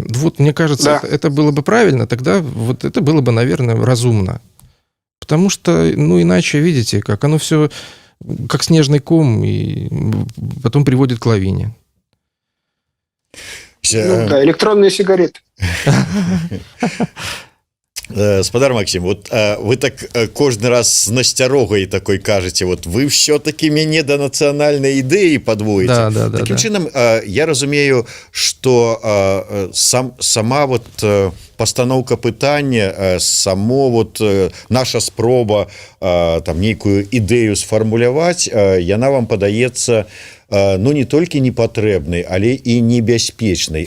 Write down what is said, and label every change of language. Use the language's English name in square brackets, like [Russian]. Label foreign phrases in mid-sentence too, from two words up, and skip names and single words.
[Russian] Вот, мне кажется, это было бы правильно, тогда вот это было бы, наверное, разумно. Потому что, иначе, видите, как оно все как снежный ком, и потом приводит к лавине. Электронные сигареты. [Belarusian] Спадар Максим, вот вы так кожны раз з насцярогай такой кажаце, [Russian] вот вы все-таки [Belarusian] мяне да нацыянальнай ідэі падводзіце. Такім чынам я разумею, што сама вот пастаноўка пытання, само вот наша спроба там нейкую ідэю сфармуляваць, яна вам падаецца ну не толькі непатрэбнай, але і небяспечнай.